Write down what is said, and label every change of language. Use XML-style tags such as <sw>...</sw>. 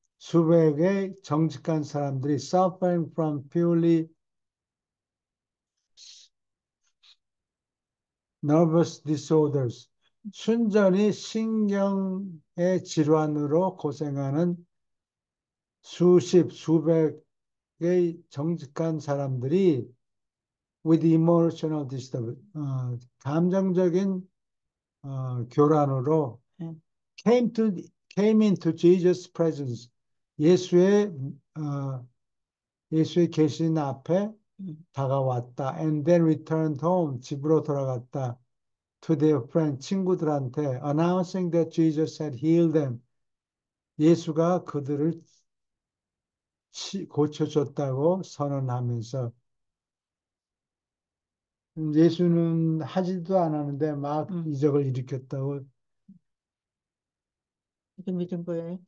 <ko>수백의 정직한 사람들이</ko> <en>suffering from purely nervous disorders,</en> <ko>순전히 신경의 질환으로 고생하는 수백의 정직한 사람들이</ko> <en>with emotional disturbance,</en> <ko>감정적인 교란으로 예.</ko> <en>came to came into Jesus' presence.</en> <ko>예수의 예수의 계신 앞에 다가왔다.</ko> <en>And then returned home.</en> <ko>집으로 돌아갔다.</ko> <en>To their friend,</en> <ko>친구들한테</ko> <en>announcing that Jesus had healed them.</en> <ko>예수가 그들을 고쳐줬다고 선언하면서 예수는 하지도 않았는데 막 이적을 일으켰다고. 이렇게 믿은 거예요.</ko>